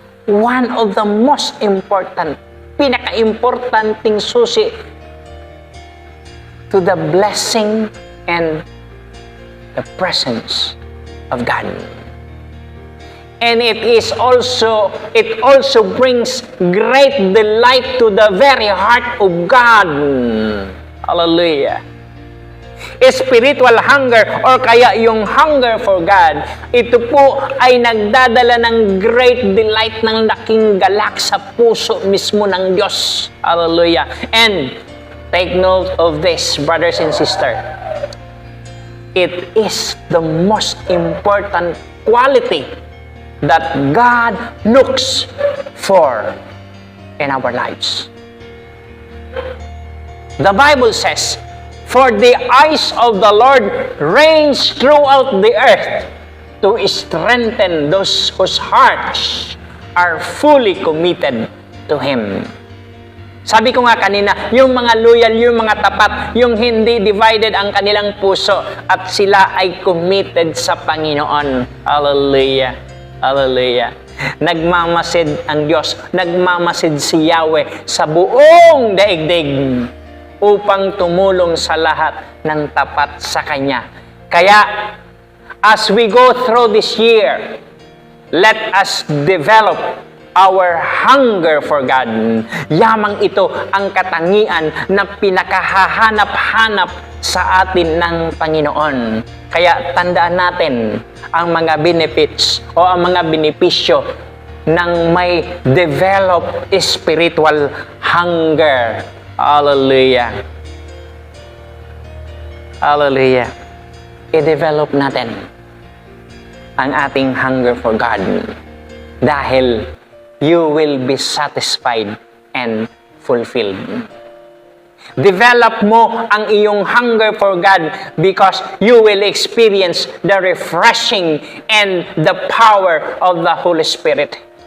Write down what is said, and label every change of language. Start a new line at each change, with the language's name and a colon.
English: One of the most important,
Filipino: pinaka-importanting susi
English: to the blessing and the presence of God. And it also brings great delight to the very heart of God. Hallelujah. Spiritual hunger or
Filipino: kaya yung hunger for God, ito po ay nagdadala ng great delight ng laking galak sa puso mismo ng Diyos. Hallelujah.
English: And take note of this, brothers and sisters. It is the most important quality that God looks for in our lives. The Bible says, "For the eyes of the Lord range throughout the earth to strengthen those whose hearts are fully committed to Him."
Filipino: Sabi ko nga kanina, yung mga loyal, yung mga tapat, yung hindi divided ang kanilang puso at sila ay committed sa Panginoon. Hallelujah. Hallelujah. Nagmamasid ang Diyos, nagmamasid si Yahweh sa buong daigdig upang tumulong sa lahat ng tapat sa Kanya.
English: Kaya, as we go through this year, let us develop our hunger for God.
Filipino: Yamang ito ang katangian na pinakahahanap-hanap sa atin ng Panginoon. Kaya tandaan natin ang mga benefits o ang mga benepisyo ng may develop spiritual hunger. Hallelujah. Hallelujah. I-develop natin ang ating
English: hunger for God dahil you will be satisfied and fulfilled. Develop
Filipino: mo ang iyong
English: hunger for God because you will experience the refreshing and the power of the Holy Spirit.